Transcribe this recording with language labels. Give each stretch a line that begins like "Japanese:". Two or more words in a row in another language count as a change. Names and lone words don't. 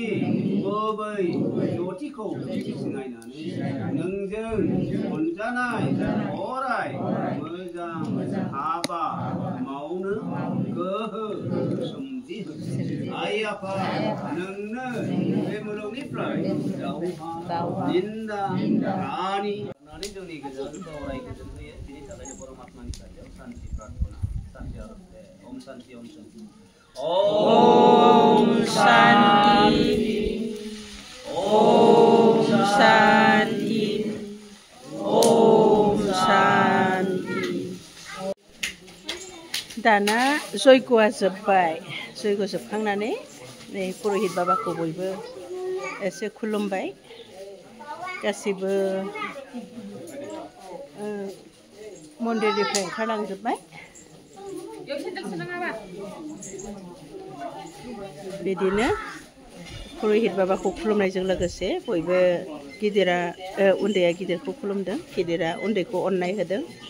Bodo: गुबै ज्योतिखौ सिनायनानै नोंजों अनजानाय अराय मोजां हाबा मावनो गोहो सोमजिहो आइ आफा नोंनो बे मुलुगनिफ्राय दावहा निन्दा रानि होननानै जोंनि गेजेराव अराय गोजोन होयो बिनि थाखायनो परमात्मानि खाथियाव शान्ति प्रार्थना शान्ति आरज
Sanskrit: ओम शान्ति ओम शान्ति ओम शान्ति ओम शान्ति ओम शान्ति
Bodo: दाना जयग'आ जोब्बाय जयग' जोबखांनानै नै पुरहित बाबाखौ बयबो एसे खुलुमबाय गासिबो मन्दिरनिफ्राय ओंखारलांजोब्बाय बिदिनो पुरहित बाबाखौ खुलुमनायजों लोगोसे बयबो गिदिरा उन्दैया गिदिरखौ खुलुमदों गिदिरा उन्दैखौ अननाय होदों